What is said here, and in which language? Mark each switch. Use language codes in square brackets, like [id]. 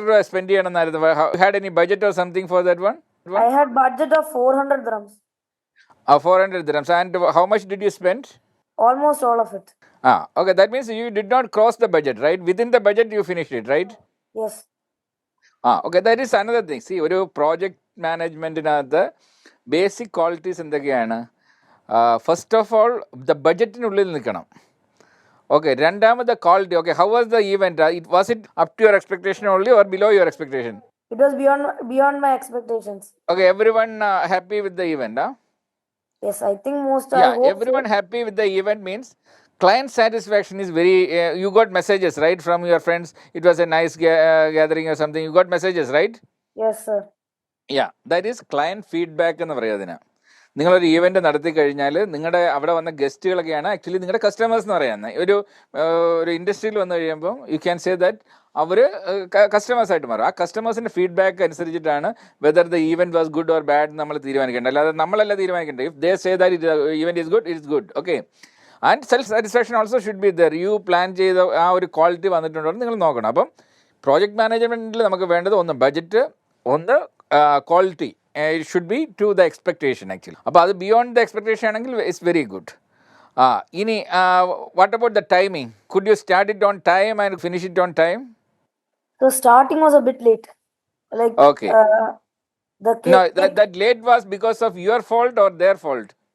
[en] Spend had any budget or something for that one? I had budget of 400 dirhams. 400 dirhams. And how much did you spend? Almost all of it. Okay. That means you did not cross the budget, right? Within the budget you finished it, right? Yes. Okay. That is another thing. [ml] See, ഒരു project മാനേജ്മെൻറ്റിനകത്ത് basic qualities എന്തൊക്കെയാണ്? [en] first of all [ml] the ബഡ്ജറ്റിനുള്ളിൽ നിൽക്കണം. Okay. രണ്ടാമത് quality. [en] Okay, how was the event? Was it up to your expectation only or below your expectation? It was beyond my expectations. Okay, everyone happy with the event, huh? Yes, I think most Yeah, everyone happy with the event means client satisfaction is very, you got messages, right, from your friends, it was a nice gathering or something, you got messages, right? Yes, sir. Yeah, that is client feedback [ml] എന്ന് പറയുക അതിന്. നിങ്ങളൊരു event നടത്തി കഴിഞ്ഞാൽ നിങ്ങളുടെ അവിടെ വന്ന ഗസ്റ്റുകളൊക്കെയാണ് actually നിങ്ങളുടെ കസ്റ്റമേഴ്സ് എന്ന് പറയുന്നത്. ഒരു ഇൻഡസ്ട്രിയിൽ വന്നു കഴിയുമ്പോൾ [en] you can say that [ml] അവർ കസ്റ്റമേഴ്സായിട്ട് മാറും. ആ കസ്റ്റമേഴ്സിൻ്റെ ഫീഡ്ബാക്ക് അനുസരിച്ചിട്ടാണ് [en] whether the event was good or bad [ml] നമ്മൾ തീരുമാനിക്കേണ്ടത്. അല്ലാതെ നമ്മളല്ല തീരുമാനിക്കേണ്ടത്. [en] If they say that event is good, it is good. Okay. And self satisfaction also should be there. [ml] You plan ചെയ്ത ആ ഒരു ക്വാളിറ്റി വന്നിട്ടുണ്ടോ എന്ന് നിങ്ങൾ നോക്കണം. അപ്പം പ്രോജക്റ്റ് മാനേജ്മെൻറ്റിൽ നമുക്ക് വേണ്ടത് ഒന്ന് ബഡ്ജറ്റ്, ഒന്ന് quality. [en] It should be to the expectation actually. [ml] അപ്പോൾ അത് [en] beyond the expectation [ml] ആണെങ്കിൽ [en] it's very good. ഇനി what about the timing? Could you start it on time and finish it on time? So starting was a bit late. Like Okay. The cake. No, that late was because of your fault or their fault?